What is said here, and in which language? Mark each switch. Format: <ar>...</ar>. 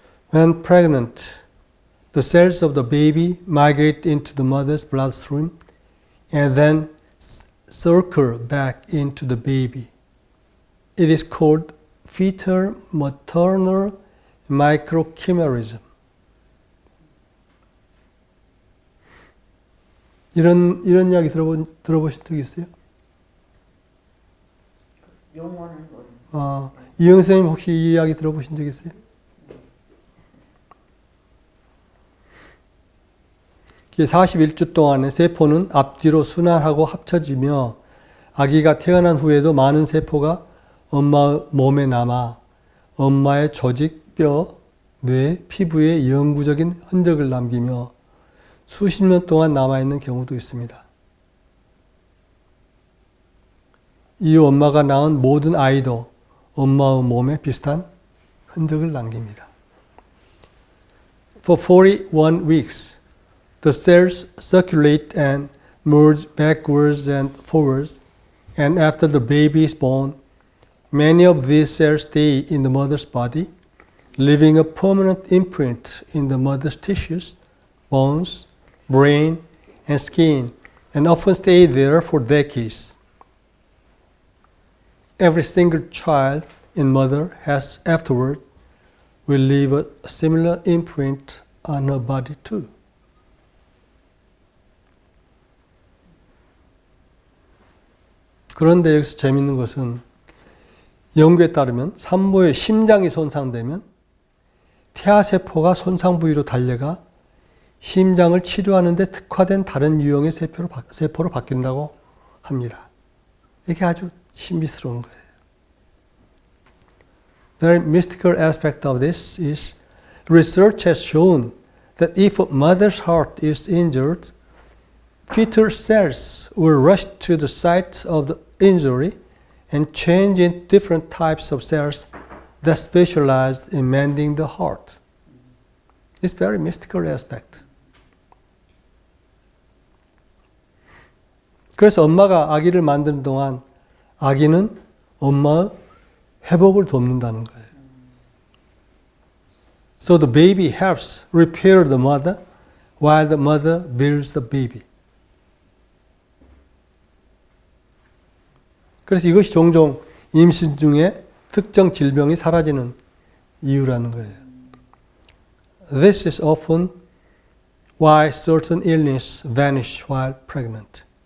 <en>When pregnant, the cells of the baby migrate into the mother's bloodstream and then circle back into the baby. It is called fetal maternal microchimerism.</en> <ko>이런 이야기 들어보신 적 있어요? 용어는 모르는. 이영 선생님 혹시 이 이야기 들어보신 적 있어요? 41주 동안에 세포는 앞뒤로 순환하고 합쳐지며 아기가 태어난 후에도 많은 세포가 엄마 몸에 남아 엄마의 조직, 뼈, 뇌, 피부에 영구적인 흔적을 남기며 수십 년 동안 남아있는 경우도 있습니다. 이후 엄마가 낳은 모든 아이도 엄마의 몸에 비슷한 흔적을 남깁니다.</ko> <en>For 41 weeks, the cells circulate and merge backwards and forwards, and after the baby is born, many of these cells stay in the mother's body, leaving a permanent imprint in the mother's tissues, bones, brain, and skin, and often stay there for decades. Every single child in mother has afterward will leave a similar imprint on her body too.</en> <ko>그런데 여기서 재밌는 것은 연구에 따르면 산모의 심장이 손상되면 태아세포가 손상 부위로 달려가 심장을 치료하는 데 특화된 다른 유형의 세포로 바뀐다고 합니다. 이게 아주 신비스러운 거예요.</ko> <en>The very mystical aspect of this is research has shown that if a mother's heart is injured, fetal cells will rush to the site of the injury and change in different types of cells that specialized in mending the heart. It's very mystical aspect.</en> <ko>그래서 엄마가 아기를 만드는 동안 아기는 엄마의 회복을 돕는다는 거예요.</ko> <en>So the baby helps repair the mother while the mother builds the baby.</en> <ko>그래서 이것이 종종 임신 중에 특정 질병이 사라지는 이유라는 거예요.</ko> <en>This is often why certain illness vanish while pregnant.</en>